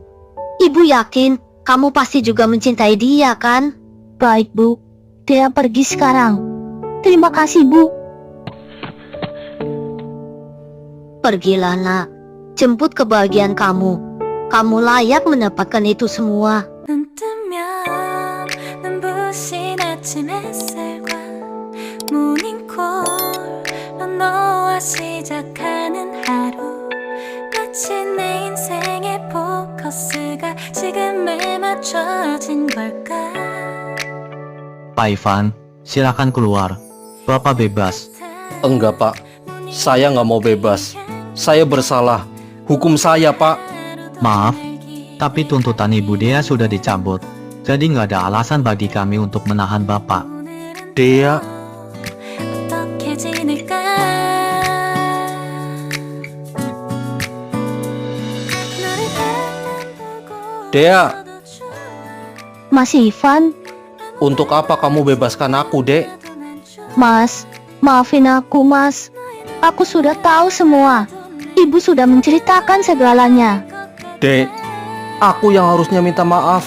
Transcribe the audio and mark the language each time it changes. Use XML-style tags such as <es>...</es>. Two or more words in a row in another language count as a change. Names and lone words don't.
<id>Ibu yakin kamu pasti juga mencintai dia kan? Baik Bu, dia pergi sekarang. Terima kasih Bu. Pergilah nak, jemput kebahagiaan kamu. Kamu layak mendapatkan itu semua.</id> <ko>눈 뜨면 눈부신 아침 햇살과 모닝콜로 너와 시작하는 하루 마치 내 인생의 포커스가 지금에 맞춰진 걸까</ko> <id>Pak Ivan, silakan keluar. Bapak bebas. Enggak Pak, saya nggak mau bebas. Saya bersalah. Hukum saya Pak. Maaf, tapi tuntutan Ibu Dea sudah dicabut. Jadi nggak ada alasan bagi kami untuk menahan Bapak. Dea,</id> <ko>어떻게 지낼까 너를 바라만 보고</ko> <id>Dea, Mas Ivan, untuk apa kamu bebaskan aku, Dek? Mas, maafin aku Mas. Aku sudah tahu semua. Ibu sudah menceritakan segalanya. Dek, aku yang harusnya minta maaf.</id>